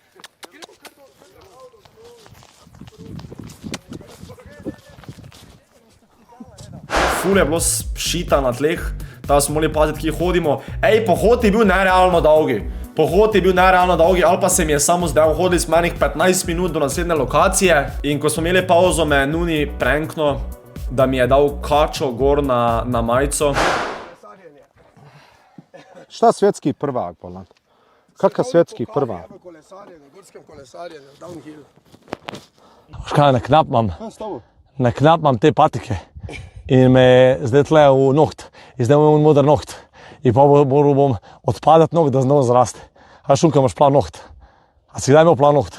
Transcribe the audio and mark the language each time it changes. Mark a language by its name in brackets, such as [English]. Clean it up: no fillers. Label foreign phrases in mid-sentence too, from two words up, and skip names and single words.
[Slovenian] Ful je bilo šita na tleh, da smo morali paziti, kje hodimo. Ej, pohod je bil nerealno dolgi. Pohod je bil nerealno dolgi, ali pa se mi je samo zdaj, hodili smo enih 15 minut do naslednje lokacije. In ko smo imeli pauzo, me je Nuni prankno, da mi je dal kačo gor na majico. [Bosnian] Šta svjetski prvak, Polan? Kakav svjetski prvak? [Slovenian] Gorskem kolesarjenju, downhill. Škaj, na knap imam te patike. In me zdaj tle v noht. In zdaj imam modar noht. In pa moral bom odpadati noht, da znova zraste. A Šunka, imaš plan noht? A si kdaj imel plan noht?